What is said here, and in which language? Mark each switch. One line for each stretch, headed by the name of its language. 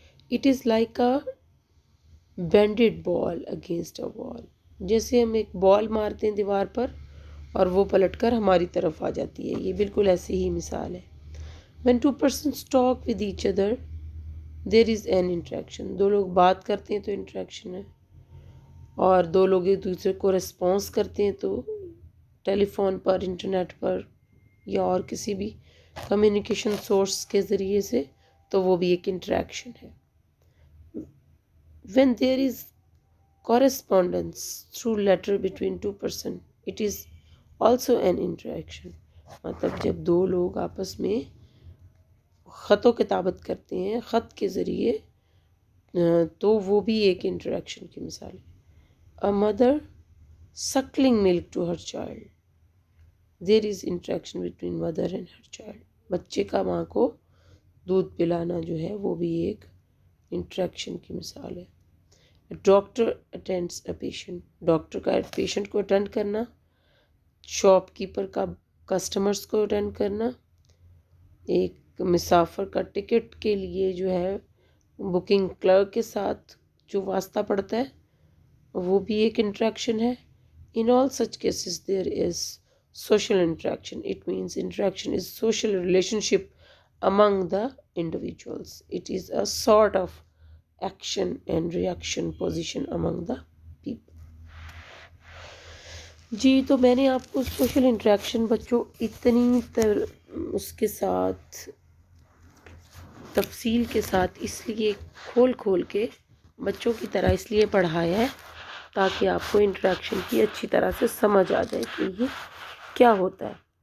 English: It is like a banded ball against a wall.
Urdu: جیسے ہم ایک بال مارتے ہیں دیوار پر اور وہ پلٹ کر ہماری طرف آ جاتی ہے، یہ بالکل ایسی ہی مثال ہے۔
English: When two persons talk with each other, there is an interaction۔
Urdu: دو لوگ بات کرتے ہیں تو انٹریکشن ہے۔ اور دو لوگ ایک دوسرے کو رسپانس کرتے ہیں تو ٹیلی فون پر، انٹرنیٹ پر یا اور کسی بھی کمیونیکیشن سورس کے ذریعے سے، تو وہ بھی ایک انٹریکشن ہے.
English: when there is correspondence through letter between two person, it is also an interaction.
Urdu: مطلب جب دو لوگ آپس میں خط و کتابت کرتے ہیں خط کے ذریعے، تو وہ بھی ایک انٹریکشن کی مثال ہے.
English: A mother suckling milk to her child, there is interaction between mother and her child.
Urdu: بچے کا ماں کو دودھ پلانا جو ہے وہ بھی ایک انٹریکشن کی مثال ہے.
English: doctor attends a patient,
Urdu: doctor کا پیشنٹ کو اٹینڈ کرنا، شاپ کیپر کا کسٹمرز کو اٹینڈ کرنا، ایک مسافر کا ٹکٹ کے لیے جو ہے بکنگ کلرک کے ساتھ جو واسطہ پڑتا ہے وہ بھی ایک انٹریکشن ہے.
English: In all such cases there is social interaction. It means interaction is social relationship among the individuals. It is a sort of action and reaction position among the people.
Urdu: جی تو میں نے آپ کو سوشل انٹریکشن بچوں اتنی اس کے ساتھ تفصیل کے ساتھ اس لیے کھول کے بچوں کی طرح اس لیے پڑھایا ہے تاکہ آپ کو انٹریکشن کی اچھی طرح سے سمجھ آ جائے کہ یہ کیا ہوتا ہے.